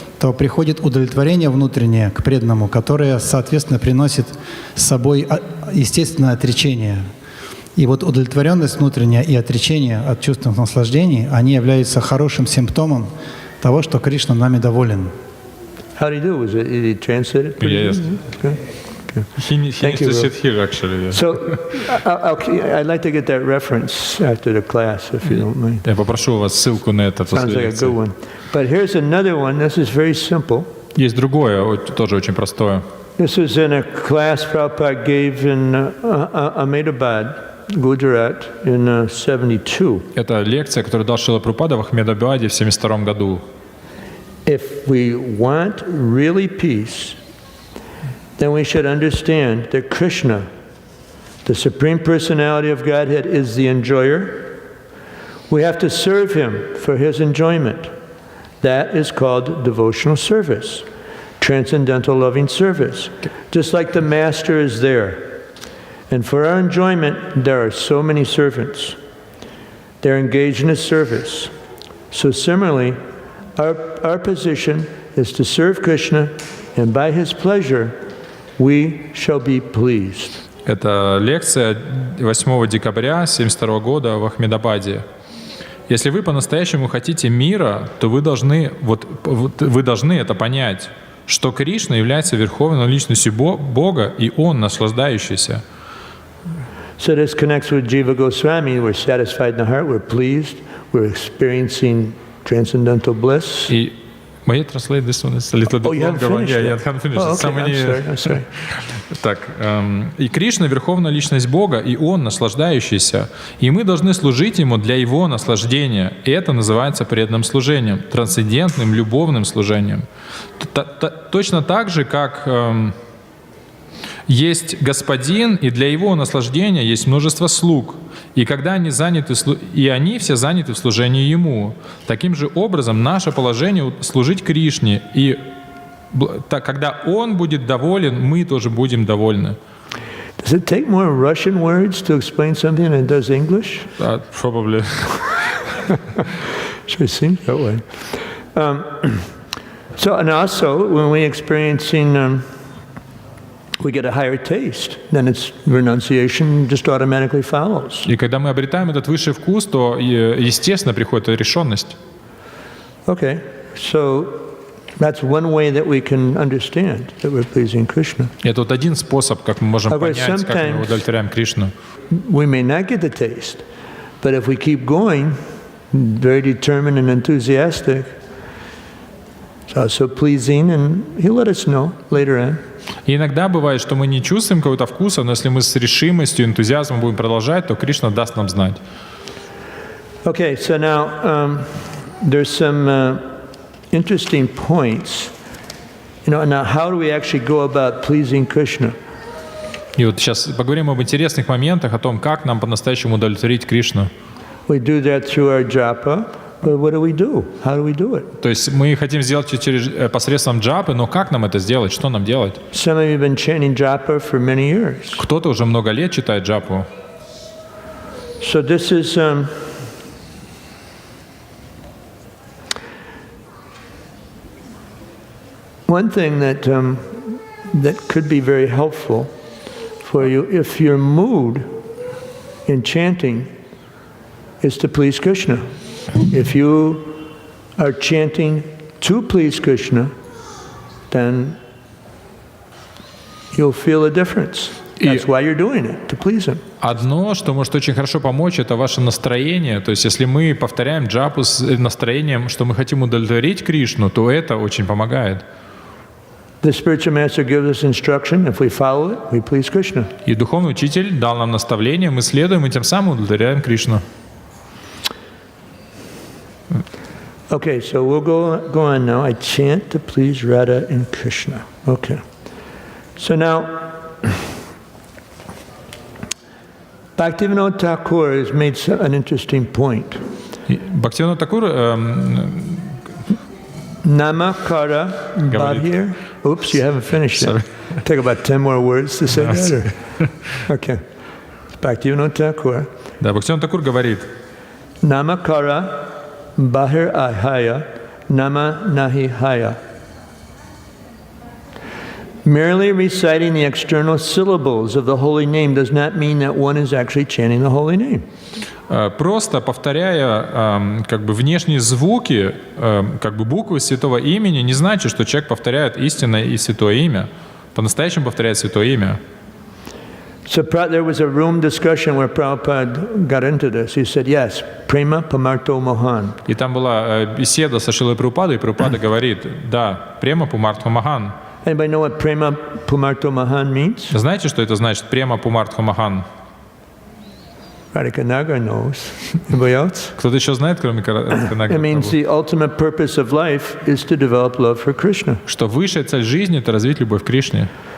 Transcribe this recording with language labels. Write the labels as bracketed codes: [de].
[ru] то приходит удовлетворение внутреннее к преданному, которое, соответственно, приносит с собой естественное отречение. И вот удовлетворенность внутренняя и отречение от чувственных наслаждений, они являются хорошим симптомом того, что Кришна нами доволен. [en] How do you do? Did he translate it? Yes. Okay. He needs to sit here, actually. So, I'd like to get that reference after the class, if you don't mind. [ru] Я попрошу у вас ссылку на это после [en] Sounds like a [ru] лекции. [en] good one. But here's another one. This is very simple. [ru] Есть другое, тоже очень простое. [en] This was in a class Prabhupada gave in Ahmedabad, Gujarat, in 72. [ru] Это лекция, которую дал Шрила Прабхупада в Ахмедабаде в 1972 году. [en] If we want really peace, then we should understand that Krishna, the Supreme Personality of Godhead, is the enjoyer. We have to serve Him for His enjoyment. That is called devotional service, transcendental loving service. Just like the Master is there. And for our enjoyment, there are so many servants. They're engaged in His service. So similarly, our position is to serve Krishna, and by His pleasure, we shall be pleased. [ru] Это лекция 8 декабря 1972 года в Ахмедабаде. Если вы по-настоящему хотите мира, то вы должны это понять, что Кришна является верховной личностью Бога, и Он наслаждающийся. [en] So this connects with Jiva Goswami. We're satisfied in the heart, we're pleased, we're experiencing transcendental bliss. И may I translate this one? It's a little bit you haven't longer. finished Yeah, yet? I haven't finished. Oh, It's so okay. many- I'm sorry. [ru] Так, и Кришна — верховная личность Бога, и Он наслаждающийся. И мы должны служить Ему для Его наслаждения. И это называется преданным служением, трансцендентным, любовным служением. Точно так же, как есть Господин, и для Его наслаждения есть множество слуг. И когда они заняты, и они все заняты в служении Ему. Таким же образом, наше положение — служить Кришне. И когда Он будет доволен, мы тоже будем довольны. [en] Does it take more Russian words to explain something than it does English? Probably. Sure seems that way. So, and also, when we experiencing, we get a higher taste, then it's renunciation just automatically follows. [ru] И когда мы обретаем этот высший вкус, то, естественно, приходит решенность. [en] Okay, so that's one way that we can understand that we're pleasing Krishna. [ru] Это вот один способ, как мы можем [en] However, [ru] понять, как мы удовлетворяем Кришну. [en] We may not get the taste, but if we keep going, very determined and enthusiastic, it's also pleasing, and He'll let us know later on. [ru] И иногда бывает, что мы не чувствуем какого-то вкуса, но если мы с решимостью, энтузиазмом будем продолжать, то Кришна даст нам знать. [en] Okay, so now there's some interesting points. Now how do we actually go about pleasing Krishna? [ru] И вот сейчас поговорим об интересных моментах, о том, как нам по-настоящему удовлетворить Кришну. [en] We do that through our japa, but what do? How do we do it? [ru] То есть мы хотим сделать посредством джапы, но как нам это сделать? Что нам делать? [en] Some of you have been chanting japa for many years. [ru] Кто-то уже много лет читает джапу. [en] So this is one thing that could be very helpful for you if your mood in chanting is to please Krishna. If you are chanting to please Krishna, then you'll feel a difference. That's why you're doing it, to please Him. [ru] Одно, что может очень хорошо помочь, это ваше настроение. То есть если мы повторяем джапу с настроением, что мы хотим удовлетворить Кришну, то это очень помогает. [en] The spiritual master gives us instruction. If we follow it, we please Krishna. [ru] И духовный учитель дал нам наставление, мы следуем и тем самым удовлетворяем Кришну. [en] Okay, so we'll go on now. I chant to please Radha and Krishna. Okay. So now, Bhaktivinoda Thakur has made an interesting point. [ru] Бхактивинода Такур [bn] Namakara Bahir. [en] Oops, you haven't finished yet. Take about 10 more words to say that. Okay. Bhaktivinoda Thakur. [ru] Да, Бхактивинода Такур говорит: [bn] Namakara Bahir Ahaya Nama Nahi Haya. [en] Merely reciting the external syllables of the holy name does not mean that one is actually chanting the holy name. [ru] Просто повторяя как бы внешние звуки, как бы буквы святого имени, не значит, что человек повторяет истинное и святое имя. По-настоящему повторяет святое имя. [en] So there was a room discussion where Prabhupada got into this. He said, yes, prema pamarto mohan. [ru] И там была беседа со Шрилой Прабхупадой, и Прабхупада говорит, да, према пумартха махан. [en] Anybody know what prema pamarto mohan means? [ru] Знаете, что это значит, према пумартха махан? [en] Radhika Nagar knows. Anybody else? [ru] Кто-то еще знает, кроме Радхика [en] It means the ultimate purpose of life is to develop love for Krishna. [ru] Что высшая цель жизни — это развить любовь к Кришне.